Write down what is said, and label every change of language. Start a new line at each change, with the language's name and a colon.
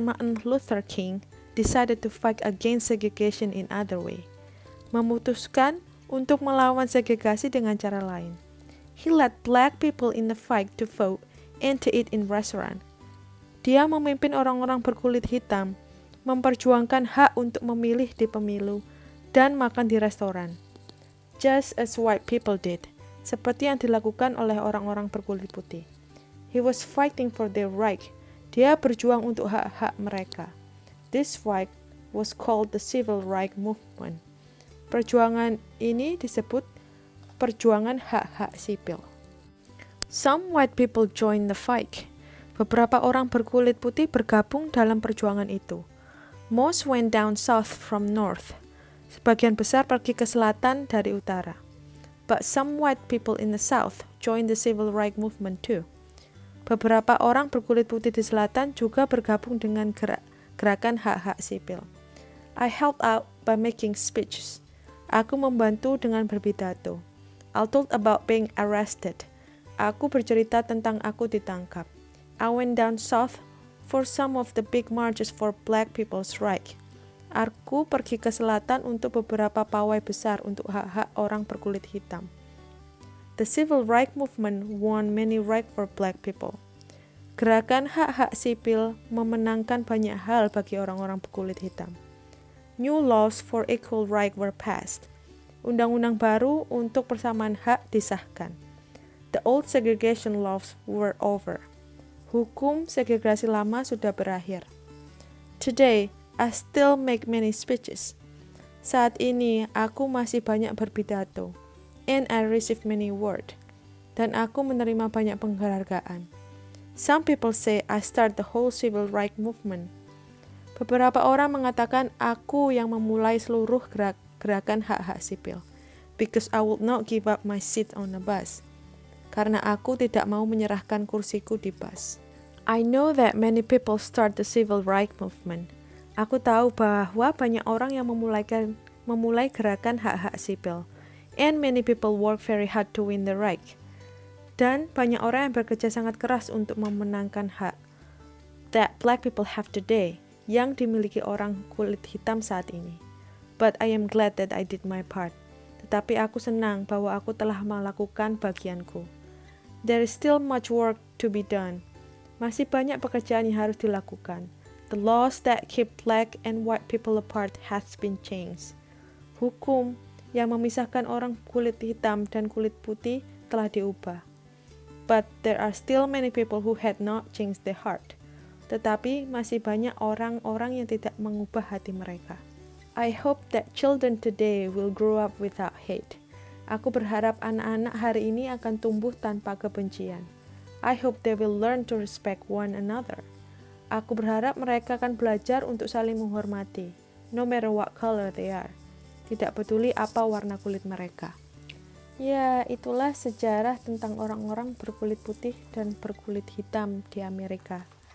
English: Martin Luther King decided to fight against segregation in other way.
Indonesian: Memutuskan untuk melawan segregasi dengan cara lain.
English: He led black people in the fight to vote and to eat in restaurant.
Indonesian: Dia memimpin orang-orang berkulit hitam memperjuangkan hak untuk memilih di pemilu dan makan di restoran.
English: Just as white people did,
Indonesian: seperti yang dilakukan oleh orang-orang berkulit putih.
English: He was fighting for their right.
Indonesian: Dia berjuang untuk hak-hak mereka.
English: This fight was called the Civil Rights Movement.
Indonesian: Perjuangan ini disebut perjuangan hak-hak sipil.
English: Some white people joined the fight.
Indonesian: Beberapa orang berkulit putih bergabung dalam perjuangan itu.
English: Most went down south from north.
Indonesian: Sebagian besar pergi ke selatan dari utara.
English: But some white people in the south joined the civil rights movement too.
Indonesian: Beberapa orang berkulit putih di selatan juga bergabung dengan gerakan hak-hak sipil.
English: I helped out by making speeches.
Indonesian: Aku membantu dengan berpidato.
English: I told about being arrested.
Indonesian: Aku bercerita tentang aku ditangkap.
English: I went down south for some of the big marches for black people's right.
Indonesian: Aku pergi ke selatan untuk beberapa pawai besar untuk hak-hak orang berkulit hitam.
English: The civil rights movement won many rights for black people.
Indonesian: Gerakan hak-hak sipil memenangkan banyak hal bagi orang-orang berkulit hitam.
English: New laws for equal rights were passed.
Indonesian: Undang-undang baru untuk persamaan hak disahkan.
English: The old segregation laws were over.
Indonesian: Hukum segregasi lama sudah berakhir.
English: Today, I still make many speeches.
Indonesian: Saat ini, aku masih banyak berpidato.
English: And I receive many awards.
Indonesian: Dan aku menerima banyak penghargaan.
English: Some people say I start the whole civil rights movement.
Indonesian: Beberapa orang mengatakan aku yang memulai seluruh gerakan hak-hak sipil.
English: Because I would not give up my seat on the bus.
Indonesian: Karena aku tidak mau menyerahkan kursiku di bus.
English: I know that many people start the civil rights movement.
Indonesian: Aku tahu bahwa banyak orang yang memulai gerakan hak-hak sipil.
English: And many people work very hard to win the right.
Indonesian: Dan banyak orang yang bekerja sangat keras untuk memenangkan hak
English: that black people have today,
Indonesian: yang dimiliki orang kulit hitam saat ini.
English: But I am glad that I did my part.
Indonesian: Tetapi aku senang bahwa aku telah melakukan bagianku.
English: There is still much work to be done.
Indonesian: Masih banyak pekerjaan yang harus dilakukan.
English: The laws that keep black and white people apart has been changed.
Indonesian: Hukum yang memisahkan orang kulit hitam dan kulit putih telah diubah.
English: But there are still many people who had not changed their heart.
Indonesian: Tetapi masih banyak orang-orang yang tidak mengubah hati mereka.
English: I hope that children today will grow up without hate.
Indonesian: Aku berharap anak-anak hari ini akan tumbuh tanpa kebencian.
English: I hope they will learn to respect one another.
Indonesian: Aku berharap mereka akan belajar untuk saling menghormati,
English: no matter what color they are.
Indonesian: Tidak peduli apa warna kulit mereka. Ya, itulah sejarah tentang orang-orang berkulit putih dan berkulit hitam di Amerika.